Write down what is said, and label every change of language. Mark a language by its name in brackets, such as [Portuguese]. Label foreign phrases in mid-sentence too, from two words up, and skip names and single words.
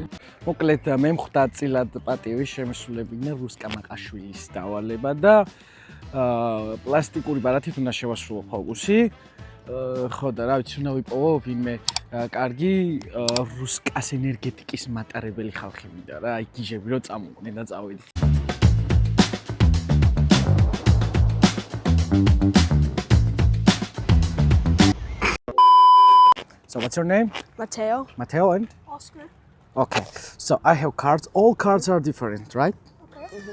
[Georgian] მოკლედ მე მხვდა წილად პატივი შემსრულებინა რუსკა მაყაშვილის დავალება და პლასტიკური ბარათით უნდა შევასრულო ფოკუსი. ხო და რა ვიცი, უნდა ვიპოვო ვინმე კარგი რუსკას ენერგეტიკის მატარებელი ხალხი მინდა რა, აი გიჟები რომ წამოყვნენ და წავიდე. [English] So what's your name? Matteo. Matteo and? Oscar. Okay, so I have cards. All cards are different, right? Okay.